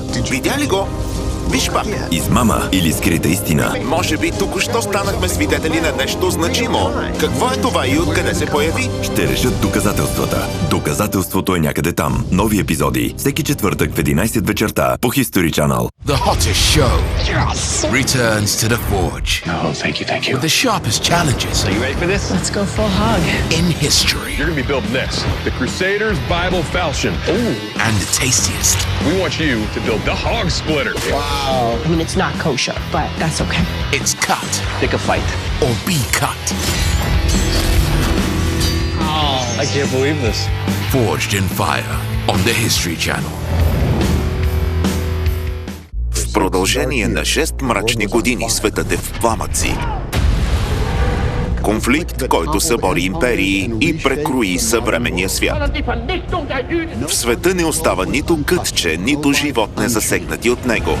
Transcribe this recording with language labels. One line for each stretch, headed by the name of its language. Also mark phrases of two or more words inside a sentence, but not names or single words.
Bulgarian: Видя ли го? Виж пак. Измама или скрита истина. Може би току-що станахме свидетели на нещо значимо. Какво е това и откъде се появи? Ще решат доказателствата. Доказателството е някъде там. Нови епизоди. Всеки четвъртък в 11 вечерта по History Channel.
English: The hottest show returns to the forge. Oh, thank you. With the sharpest challenges. So you ready for this? Let's go full hog. In history. You're gonna be building this, the Crusaders Bible Falchion. Ooh. And the tastiest. We want you to build the Hog Splitter. Wow. I mean, it's not kosher, but that's okay. It's cut. Pick a fight. Or be cut. I can't believe this. Forged in fire on the History Channel.
Bulgarian: В продължение на 6 мрачни години светът е в пламъци. Конфликт, който събори империи и прекрои съвременния свят. В света не остава нито кътче, нито живот незасегнати от него.